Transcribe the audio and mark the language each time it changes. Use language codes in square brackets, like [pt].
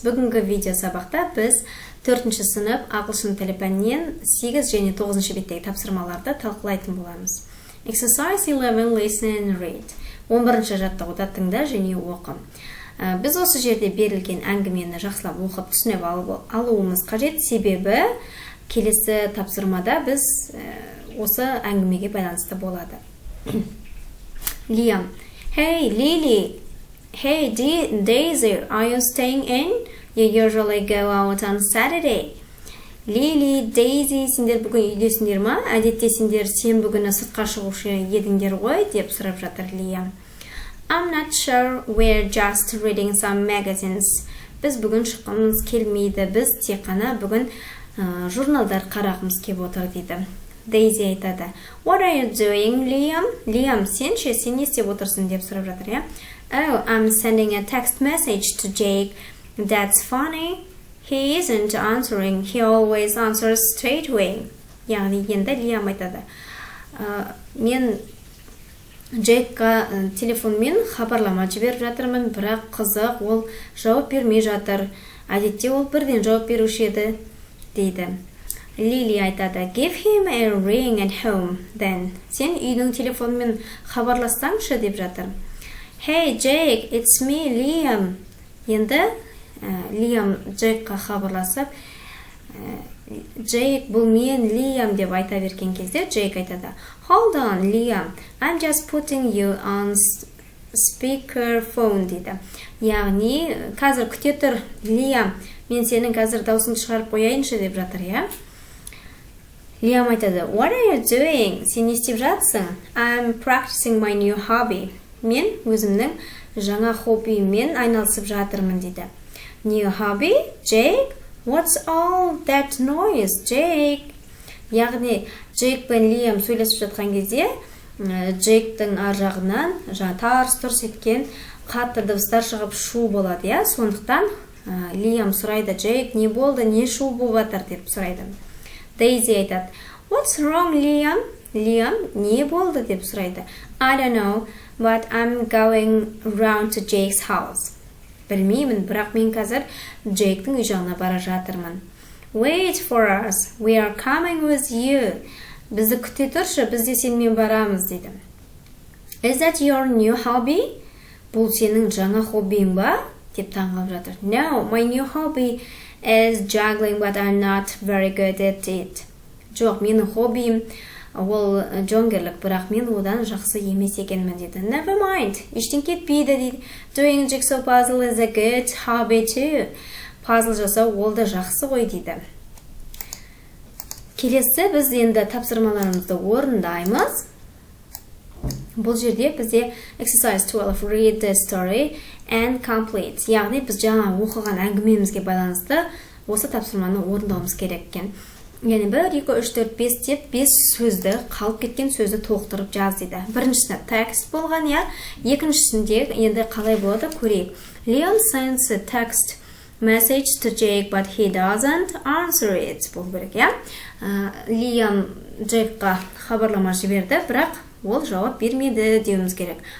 [kk] Бүгінгі видео сабақта біз 4-ші сынып ағылшын тілі пәнінен 8 және 9-ші беттегі тапсырмаларды талқылайтын боламыз. [en] Exercise 11 listen and read. [kk] 11-ші жаттығуда тыңда және оқы. Біз осы жерде берілген әңгімені жақсылап оқып түсініп алуымыз қажет, себебі келесі тапсырмада біз осы әңгімеге байланысты болады. [en] Liam: Hey Lily. Hey Daisy, are you staying in? You usually go out on Saturday. [kk] Lily, Daisy, сендер бүгін үйдесіңдер ма? Әдетте сендер сенбі күні сыртқа шығушы едіңдер ғой, деп сұрап жатыр Liam. [en] I'm not sure, we're just reading some magazines. [kk] Біз бүгін шыққымыз келмейді, біз тек қана бүгін журналдар қарағымыз кеп отыр дейді. Daisy айтады. [en] What are you doing, Liam? [kk] Liam, сен не істеп отырсың деп сұрап жатыр, я? [en] Oh, I'm sending a text message to Jake. That's funny. He isn't answering. He always answers straight away. [kk] Яғни енді Liam айтады. Мен Джейкқа телефонмен хабарлама жіберіп жатырмын, бірақ қызық, ол жауап бермей жатыр. Әдетте ол бірден жауап беруші еді, дейді. Lily айтады. [en] Give him a ring at home, then. [kk] Сен үйдің телефонмен хабарлассаңшы деп жатыр. [en] Hey Jake, it's me, Liam. [kk] Енді Liam Джейкқа хабарласып, Jake, бұл мен, Liam деп айта берген кезде Jake айтады. [en] Hold on, Liam, I'm just putting you on speakerphone, [kk] дейді. Яғни, қазір күте тұр, Liam, мен сенің қазір даусыңды шығарып қояйыншы деп жатыр, я? Liam айтады. [en] What are you doing? [kk] Сен не істеп жатсың? [en] I'm practicing my new hobby. [kk] Мен өзімнің жаңа хоббиіммен айналысып жатырмын, дейді. [en] New hobby? Jake? What's all that noise, Jake? [kk] Яғни, Jake пен Liam сөйлесіп жатқан кезде, Джейктің ар жағынан тарс-тұрс еткен қатты дыбыстар шығып шу болады, я? Сондықтан Liam сұрайды, Jake, не болды, не шу болып жатыр деп сұрайды. Daisy айтады. [en] What's wrong, Liam? [kk] Liam, не болды деп сұрайды. [en] I don't know, but I'm going round to Jake's house. [kk] Білмеймін, бірақ мен қазір Джейктің үй жағына бара жатырмын. [en] Wait for us, we are coming with you. [kk] Бізді күте тұршы, біз де сенімен барамыз, дейді. [en] Is that your new hobby? [kk] Бұл сенің жаңа хоббиің ба? Деп таңғалып жатыр. [en] No, my new hobby is juggling, but I'm not very good at it. [kk] Жоқ, менің хоббиім ол жонгерлік, бірақ мен одан жақсы емес екенмін, дейді. [en] Never mind, [kk] ештен кетпейді, дейді. [en] Doing jigsaw puzzle is a good hobby too. [kk] Пазл жасау ол да жақсы ғой, дейді. Келесі біз енді тапсырмаларымызды орындаймыз. Бұл жерде бізде [en] exercise 12 read the story and complete. [kk] Яғни біз жаңа оқыған әңгімемізге байланысты осы тапсырманы орындауымыз керек екен. Яғни 1, 2, 3, 4, 5 деп 5 сөзді, қалып кеткен сөзді толықтырып жаз, дейді. Біріншісінде текст болған, я? Екіншісінде енді қалай болады көрейік. [en] Liam sends a text message to Jake, but he doesn't answer it. [kk] Бұл керек, я? Liam Джейкқа хабарлама жіберді, бірақ ол жауап бермеді деуіміз керек.